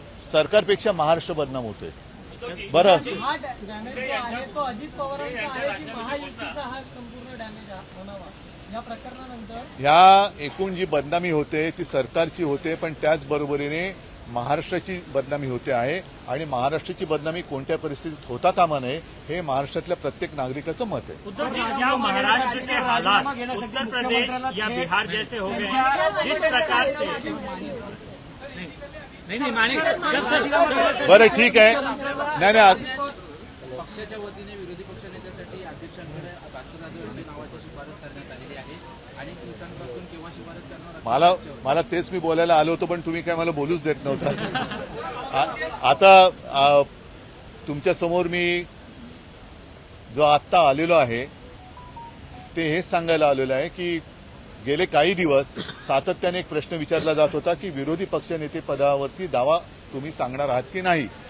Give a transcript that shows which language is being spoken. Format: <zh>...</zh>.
<mr>सरकारपेक्षा महाराष्ट्र बदनाम होतोय। बरं, ह्या एकूण जी बदनामी होते ती सरकारची होते, पण त्याचबरोबरीने महाराष्ट्राची बदनामी होते आहे आणि महाराष्ट्राची बदनामी कोणत्या परिस्थितीत होता कामा नये हे महाराष्ट्रातल्या प्रत्येक नागरिकाचं मत आहे.</mr> <hi>उद्धव जी, क्या महाराष्ट्र के हालात उत्तर प्रदेश या बिहार जैसे हो गए हैं, जिस प्रकार से</hi> <mr>बरं ठीक आहे. नाही नाही पक्षाच्या वतीने विरोधी पक्षनेत्यासाठी अध्यक्षांकडे भास्कर जाधव यांच्या नावाची शिफारस करण्यात आलेली आहे. अनेक दिवसांपासून केव्हा शिफारस करणार मला तेच मी बोलायला आलो होतो, पण तुम्ही काय मला बोलूच देत नव्हता. आता तुमच्या समोर मी जो आत्ता आलेलो आहे ते हेच सांगायला आलेलो आहे की गेले काही दिवस सातत्याने एक प्रश्न विचारला जात होता की विरोधी पक्षनेते पदावरती दावा तुम्ही सांगणार आहात की नाही.</mr>